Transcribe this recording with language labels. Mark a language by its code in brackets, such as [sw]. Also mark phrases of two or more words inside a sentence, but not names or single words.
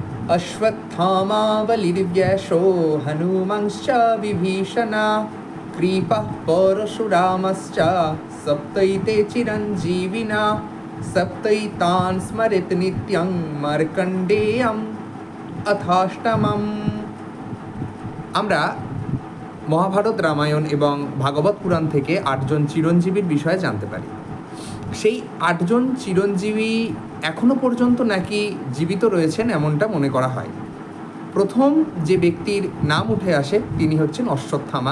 [sa] अश्वत्थामा बलिर्व्यसो हनुमंश्च विभीषणा कृपः परशुरामश्च सप्तैते चिरञ्जीविना सप्तैतान् स्मरेत् नित्यं मार्कण्डेयम् अथाष्टमम्। [bn] আমরা মহাভারত, রামায়ণ এবং ভাগবত পুরাণ থেকে 8জন চিরঞ্জীবীর বিষয়ে জানতে পারি। সেই 8জন চিরঞ্জীবী এখনও পর্যন্ত নাকি জীবিত রয়েছেন এমনটা মনে করা হয়। প্রথম যে ব্যক্তির নাম উঠে আসে তিনি হচ্ছেন অশ্বত্থামা।